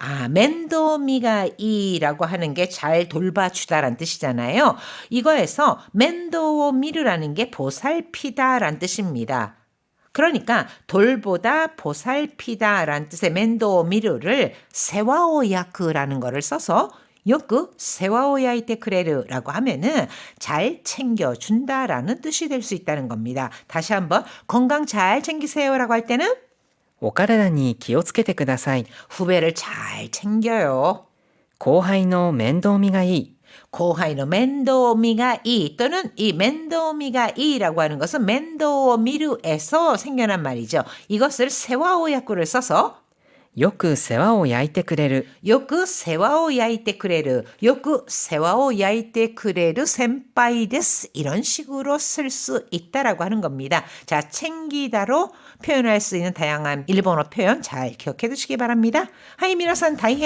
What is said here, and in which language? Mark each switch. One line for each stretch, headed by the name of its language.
Korean: 아, 멘도미가 이라고 하는 게 잘 돌봐주다라는 뜻이잖아요. 이거에서 멘도오 미르라는 게 보살피다라는 뜻입니다. 그러니까 돌보다 보살피다라는 뜻의 멘도오 미르를 세와오야크라는 거를 써서 요크 세와오야이테 크레르라고 하면은 잘 챙겨준다라는 뜻이 될 수 있다는 겁니다. 다시 한번 건강 잘 챙기세요라고 할 때는
Japanese: お体に気をつけてください。
Korean: 후배를 잘 챙겨요.
Japanese: 後輩の面倒見がいい。
Korean: 고하이노 멘도미가 이 또는 이 멘도미가 이라고 하는 것은 멘도미르에서 생겨난 말이죠. 이것을 세와오야쿠를 써서
Japanese: よく世話を焼いてくれる。
Korean: 요크 세와오 야이테 크레르, 요크 세와오 야이테 크레르 센파이 데스 이런 식으로 쓸 수 있다라고 하는 겁니다. 자, 챙기다로 표현할 수 있는 다양한 일본어 표현 잘 기억해 두시기 바랍니다. 하이 미나산 다이헤